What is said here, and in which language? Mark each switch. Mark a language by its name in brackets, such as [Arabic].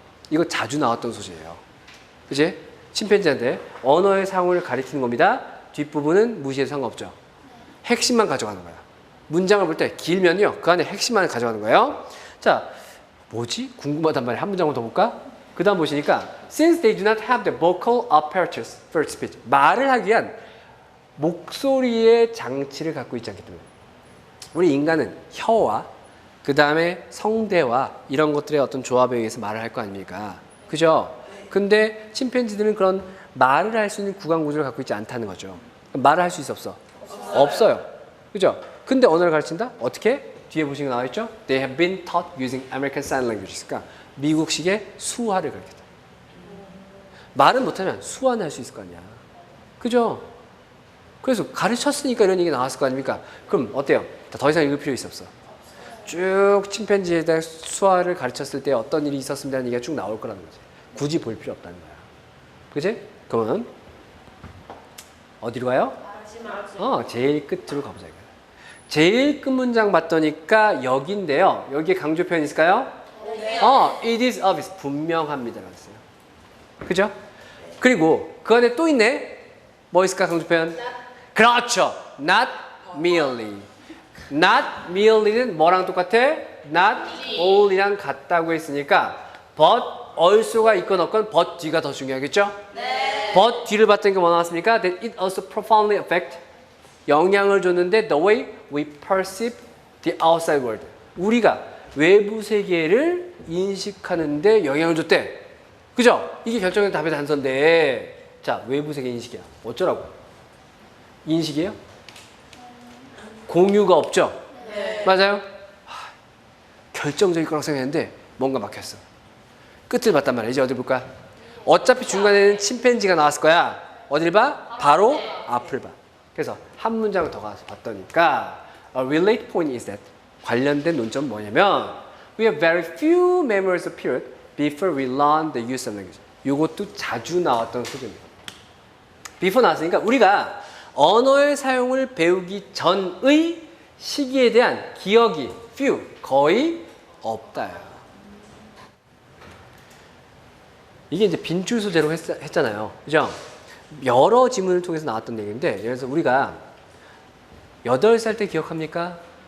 [Korean] 이거 자주 나왔던 소재예요. 그치? 침팬지한테 언어의 사용을 가르치는 겁니다. 뒷부분은 무시해도 상관없죠. 핵심만 가져가는 거야. 문장을 볼 때 길면요. 그 안에 핵심만 가져가는 거예요. 자, 뭐지? 궁금하단 말이야. 한 문장만 더 볼까? 그 다음 보시니까 [English] Since they do not have the vocal apparatus for speech. [Korean] 말을 하기 위한 목소리의 장치를 갖고 있지 않기 때문에 우리 인간은 혀와 그 다음에 성대와 이런 것들의 어떤 조합에 의해서 말을 할 거 아닙니까? 그죠? 근데 침팬지들은 그런 말을 할 수 있는 구강 구조를 갖고 있지 않다는 거죠. 말을 할 수 있어 없어? 없어요. 그죠? 근데 언어를 가르친다? 어떻게? 뒤에 보시면 나와 있죠? [English] They have been taught using American Sign Language. [Korean] 그러니까 미국식의 수화를 가르쳤다. 말은 못하면 수화는 할 수 있을 거 아니야. 그죠? 그래서 가르쳤으니까 이런 얘기 나왔을 거 아닙니까? 그럼 어때요? 더 이상 읽을 필요 있어 없어? 쭉 침팬지에 대한 수화를 가르쳤을 때 어떤 일이 있었습니다는 얘기가 쭉 나올 거라는 거지. 굳이 볼 필요 없다는 거야. 그치? 그러면 어디로 가요? 제일 끝으로 가보자. 제일 끝 문장 봤더니까 여기인데요. 여기에 강조 표현 있을까요? 네. [English] It is obvious. [Korean] 분명합니다라고 했어요. 그죠? 그리고 그 안에 또 있네. 뭐 있을까 강조 표현? 그렇죠. [English] Not merely. [Korean] Not merely는 뭐랑 똑같아? Not all이랑 같다고 했으니까 but also가 있건 없건 but 뒤가 더 중요하겠죠? 네. but 뒤를 봤더니 뭐 나왔습니까? [English] That it also profoundly affect [Korean] 영향을 줬는데 [English] the way we perceive the outside world. [Korean] 우리가 외부 세계를 인식하는데 영향을 줬대. 그죠? 이게 결정된 답의 단서인데 자, 외부 세계 인식이야. 어쩌라고? 인식이에요? 공유가 없죠? 네. 맞아요? 결정적일 거라고 생각했는데 뭔가 막혔어. 끝을 봤단 말이야. 이제 어디 볼까? 어차피 중간에는 침팬지가 나왔을 거야. 어딜 봐? 바로 앞을 봐. 그래서 한 문장을 더 가서 봤더니까 [English] A related point is that [Korean] 관련된 논점은 뭐냐면 [English] We have very few memories of period before we learn the use of language. [Korean] 이것도 자주 나왔던 소재입니다. before 나왔으니까 우리가 언어의 사용을 배우기 전의 시기에 대한 기억이 few, 거의 없다요. 이게 이제 빈줄 소재로 했잖아요. 그죠? 여러 지문을 통해서 나왔던 얘기인데, 예를 들어서 우리가 8살 때 기억합니까?